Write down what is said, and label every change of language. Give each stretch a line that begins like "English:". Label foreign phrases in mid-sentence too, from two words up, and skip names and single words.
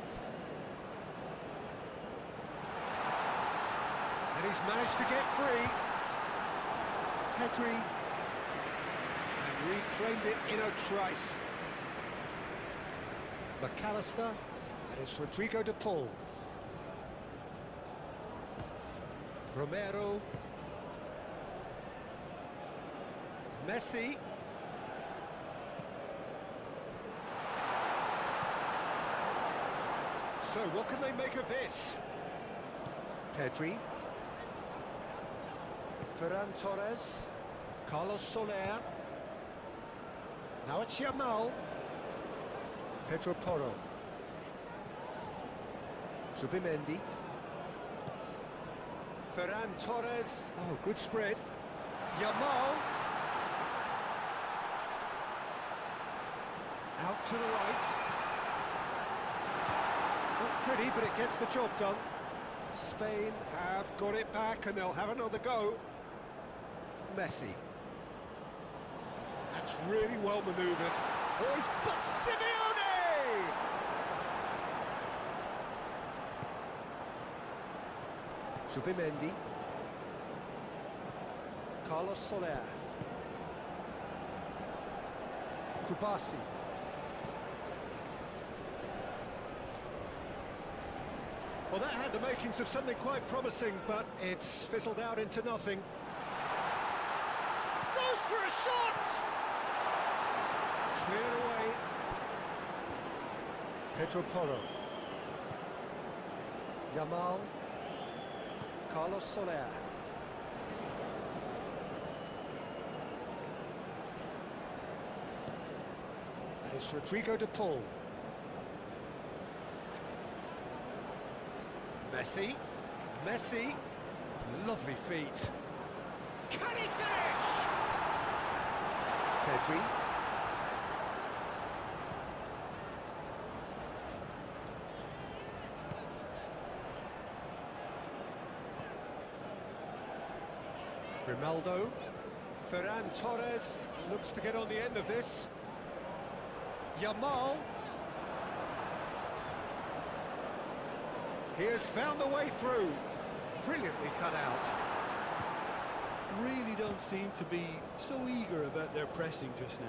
English: And he's managed to get free. Pedri. And reclaimed it in a trice. McAllister. And it's Rodrigo de Paul. Romero. Messi. So what can they make of this? Pedri. Ferran Torres. Carlos Soler. Now it's Yamal. Pedro Porro. Zubimendi. Ferran Torres. Oh, good spread. Yamal. Out to the right. Not pretty, but it gets the job done. Spain have got it back and they'll have another go. Messi. That's really well manoeuvred. Oh, he's got Simeone! Zubimendi. Carlos Soler. Kubasi. Well, that had the makings of something quite promising, but it's fizzled out into nothing. Goes for a shot! Cleared away. Pedro Porro. Yamal. Carlos Soler. And it's Rodrigo de Paul. Messi. Messi. Lovely feet. Can he finish? Pedri. Ronaldo. Ferran Torres looks to get on the end of this. Yamal. He has found the way through. Brilliantly cut out. Really don't seem to be so eager about their pressing just now.